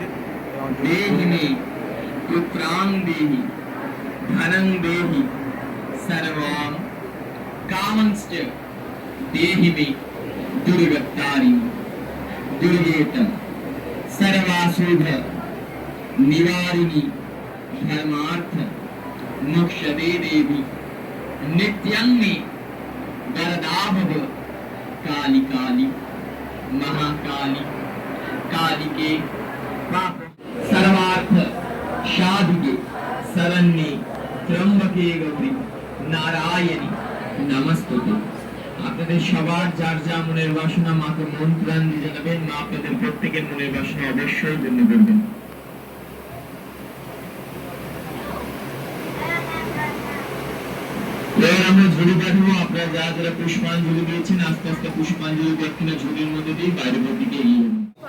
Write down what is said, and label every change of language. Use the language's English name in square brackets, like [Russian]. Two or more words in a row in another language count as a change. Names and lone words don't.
[Bangla] এই অঞ্জলি [Sanskrit] देहि मे पुत्रां देहि धनं देहि सर्वां कामंश्च देहि मे दुर्गतारिणि दुर्गेतं सर्वाशुभ निवारिणि धर्मार्थ मोक्षदे देवी नित्यं मे वरदा भव काली काली महाकाली कालिके पाप सर्वार्थ साधुके शरण्ये त्र्यंबके गौरी नारायणी नमस्तुते। [Bangla] আপনাদের সবার যার যা মনের বাসনা মাকে মন প্রাণ দিয়ে জানাবেন। মা আপনাদের প্রত্যেকের মনের বাসনা অবশ্যই পূর্ণ করবেন। এবার আমরা ঝুড়ি পাঠাবো। আপনারা যারা যারা পুষ্পাঞ্জলি দিয়েছেন আস্তে আস্তে পুষ্পাঞ্জলি দক্ষিণা ঝুড়ির মধ্যে দিয়ে বাইরের দিকে এগিয়ে যাবেন।